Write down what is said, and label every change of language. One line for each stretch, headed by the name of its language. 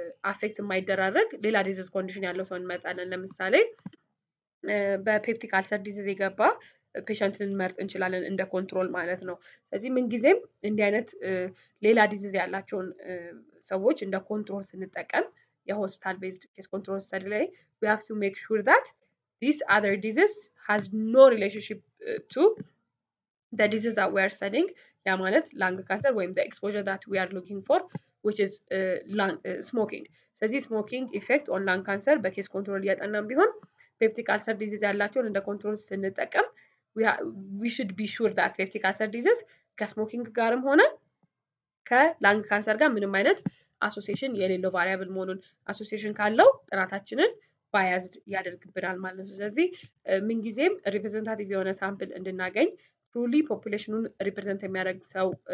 Amharic: አፌክት የማይደራረግ ሌላ ዲዚዝ ኮንዲሽን ያለው ሰው እንመርጣለን። ለምሳሌ በፔፕቲክ አልሰር ዲዚዝ የገባ ፔሸንት ልንመርጥ እንችላለን እንደ ኮንትሮል ማለት ነው። ስለዚህ ምንጊዜም እንዲህ አይነት ሌላ ዲዚዝ ያላቸውን ሰዎች እንደ ኮንትሮል ስንጠቀም የሆስፒታል ቤዝድ ኬስ ኮንትሮል ስተዲ ላይ
English: we have to make sure that this other disease has no relationship to the disease that we are studying.
Amharic: ያ ማለት
English: ላንግ ካንሰር ወይም the exposure that we are looking for which is smoking.
Amharic: ስለዚህ ስሞኪንግ ኢፌክት ኦን ላንግ ካንሰር በኬስ ኮንትሮል እያጠናን ቢሆን ፔፕቲክ አልሰር ዲዚዝ ያላቸውን እንደ ኮንትሮል ስንጠቀም
English: we should be sure that
Amharic: ፔፕቲክ አልሰር ዲዚዝ ከስሞኪንግ ጋርም ሆነ ከላንግ ካንሰር ጋር ምንም አይነት አሶሲዬሽን የሌለው ቫሪያብል መሆኑን አሶሲዬሽን ካለው ጥናታችንን ባያዝድ ያደርግብናል ማለት ነው። ስለዚህ ምንጊዜም ሪፕሬዘንታቲቭ የሆነ ሳምፕል እንድናገኝ ትሩሊ ፖፑሌሽኑን ሪፕሬዘንት የሚያደርግ ሰው